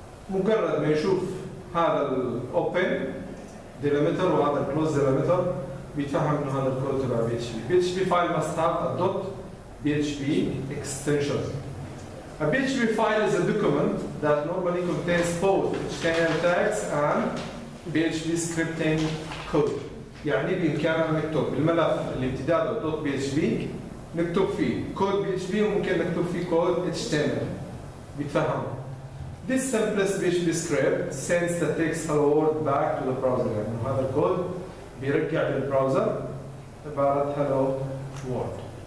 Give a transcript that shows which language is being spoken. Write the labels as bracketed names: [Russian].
[Arabic] مجرد ما يشوف هذا الأوبن ديليمتر وهذا الكلوز ديليمتر بيتفهم إنه هذا الكود تبع PHP. [English] PHP file must have a .php extension. A PHP file is a document that normally contains both HTML tags and PHP scripting code. [Arabic] يعني بإمكاننا نكتب الملف اللي امتداده .php نكتب فيه كود PHP وممكن نكتب فيه كود HTML بيتفهم. [English] This simplest PHP script sends the text hello world back to the browser. [Arabic] يعني هذا الكود بيرجع للبراوزر عبارة hello world.